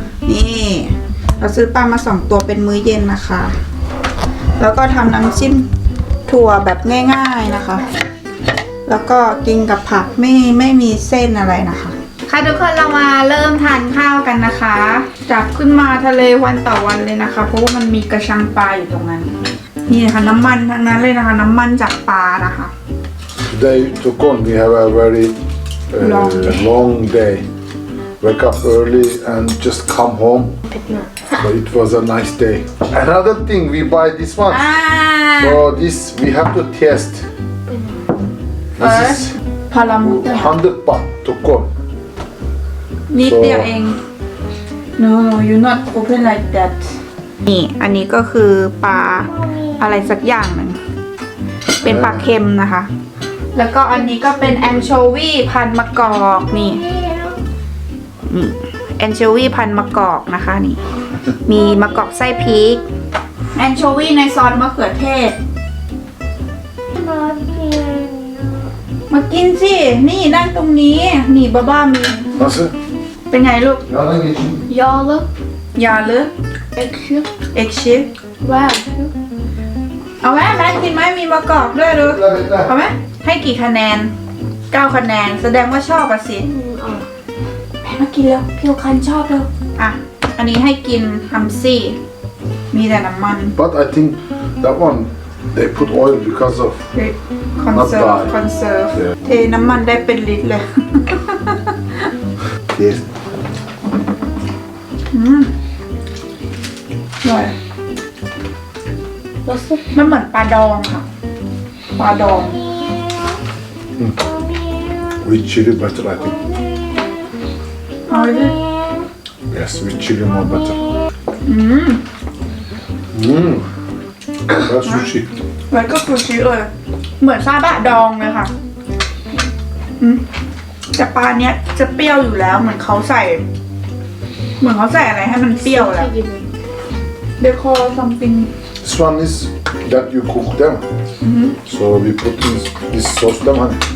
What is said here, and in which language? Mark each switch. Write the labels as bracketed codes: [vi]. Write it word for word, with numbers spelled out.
[th] นี่เราซื้อปลามาสองตัวเป็นมื้อเย็นนะคะแล้วก็ทำน้ำจิ้มถั่วแบบง่ายๆนะคะแล้วก็กินกับผักไม่ไม่มีเส้นอะไรนะคะค่ะทุกคนเรามาเริ่มทานข้าวกันนะคะจับขึ้นมาทะเลวันต่อวันเลยนะคะเพราะว่ามันมีกระชังปลาอยู่ตรงนั้นนี่นะคะน้ำมันทั้งนั้นเลยนะคะน้ำมันจากปลานะคะ [en] Today to come we have a very uh, long day. long day wake up early and just come home but it was a nice day another thing we buy this one ah. so this we have to test this is one hundred baht to come [th] นิดเดียวเอง [en] no you not open like that [th] นี่อันนี้ก็คือปลาอะไรสักอย่างนึงเป็นปลาเค็มนะคะแล้วก็อันนี้ก็เป็นแอนโชวีพันมะกอกนี่ แอนโชวีพันมะกอกนะคะนี่มีมะกอกไส้พริกแอนโชวีในซอสมะเขือเทศมากินสินี่นั่งตรงนี้นี่บ้าบ้ามีเป็นไงลูก [tr] Yağlı geçin. Yağlı. Yağlı. Ekşi. Ekşi. Var. [th] เอาไหมแม่กินไหมมีมะกอกด้วยลูกเอาไหมให้กี่คะแนนเก้าคะแนนแสดงว่าชอบอ่ะสิ แม่มากินแล้วพี่โอคันชอบแล้ว อ่ะอันนี้ให้กินฮัมซี่มีแต่น้ำมัน [en] But I think that one they put oil because of [th] conserve conserve เทน้ำมันได้เป็นลิตรเลย [en] Yes. [th] อืมอร่อยรสซุปมันเหมือนปลาดองค่ะปลาดอง [en] With chili butter I think How is it? Yes, with chili more better. Mmm. Mmm. That's sushi. [th] มันก็ซูชิเลยเหมือนซาบะดองเลยค่ะอืมแต่ปลาเนี้ยจะเปรี้ยวอยู่แล้วเหมือนเขาใส่เหมือนเขาใส่อะไรให้มันเปรี้ยวแล้ว [en] They call something This one is that you cook them. Mm-hmm. So we put this, this sauce them on.